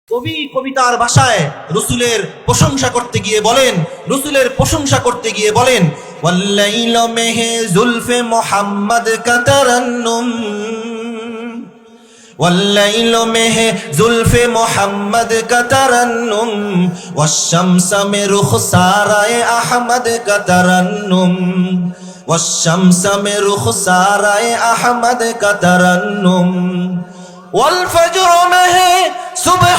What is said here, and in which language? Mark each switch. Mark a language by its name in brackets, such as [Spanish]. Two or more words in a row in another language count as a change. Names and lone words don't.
[Bangla] কবি কবিতার ভাষায় রসুলের প্রশংসা করতে গিয়ে বলেন, [Urdu] واللیل میں ہے زلف محمد کا ترنم, والليل مه زلف محمد کا ترنم والشمس میں رخسارۂ احمد کا ترنم والشمس میں رخسارۂ احمد کا ترنم والفجر میں ہے صبح